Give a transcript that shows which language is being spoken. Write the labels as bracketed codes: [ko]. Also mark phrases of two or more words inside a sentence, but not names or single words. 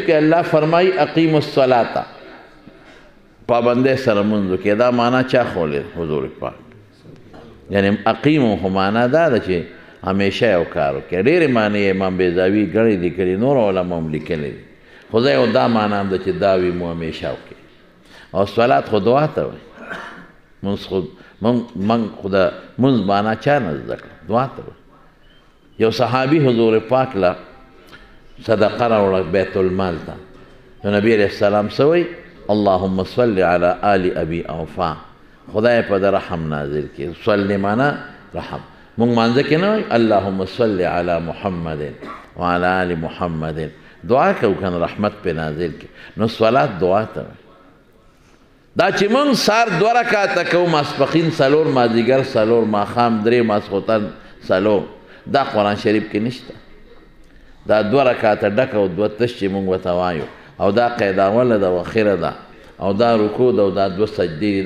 [ps] کې الله فرمایي [ar] اقیم الصلاة [ps] پابندۍ سره لمونځ وکړئ دا معنا چا ښوولې حضور پاک یعنې اقیمو خو معنا دا ده چې همیشه یو کار وکړئ ډېرې معنی امام بیضاوي ګڼې لیکلي نور علما هم لیکلی دي خو زه یو دا معنا هم ده چې دا وي مو همیشه وکړئ او صلات خو دعا ته وایي مونځ خو خو د مونځ معنا چا نه زده کړه دعا ته وایي یو صحابي حضور پاک له صدقه راوړه بیت المال ته نو نبی علیه السلام څه وایي [ar] اللهم صل علی آل ابي اوفا [ps] خدای په د رحم نازل کړي صلی معنا رحم مونږ مانځه کې نه وایي [ar] اللهم صل علی محمد وعلى آل محمد [ps] دعا کوو که نه رحمت پې نازل کړي نو صلات دعا ته وایي دا چې مونږ سار 2 رکعته کوو ماسپښین 4 مازدیګر 4 ماښام 3 ماسخوتن 4 دا قرآن شریف کې نشته دا 2 رکعته ډک او 2 تش چې مونږ ورته وایو او دا قید اوله ده او اخره ده او دا رکوع ده او دا 2 سجدې دي